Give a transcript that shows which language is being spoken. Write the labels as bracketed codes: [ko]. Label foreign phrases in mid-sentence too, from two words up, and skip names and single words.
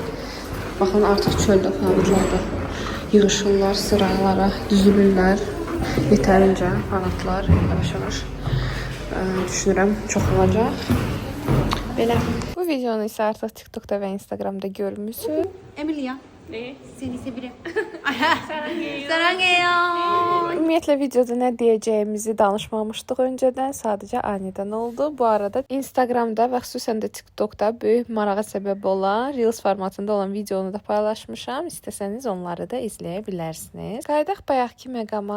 [az] Baxın, artıq çöldə fanatlarda yığışırlar, sıralara düzülürlər. Yetərincə fanatlar yavaş-yavaş düşünürəm çox olacaq. Belə. Bu videonu isə artıq TikTokda və Instagramda görmüsünüz. Emilia. [tr] Ne? Seni severim. [ko] Sarangeyo. Sarangeyo. [az] Ümumiyyətlə videoda nə deyəcəyimizi danışmamışdıq öncədən, sadəcə anidən oldu. Bu arada Instagramda və xüsusən də TikTokda böyük marağa səbəb olan Reels formatında olan videonu da paylaşmışam. İstəsəniz onları da izləyə bilərsiniz. Qayıdaq bayaqki məqama.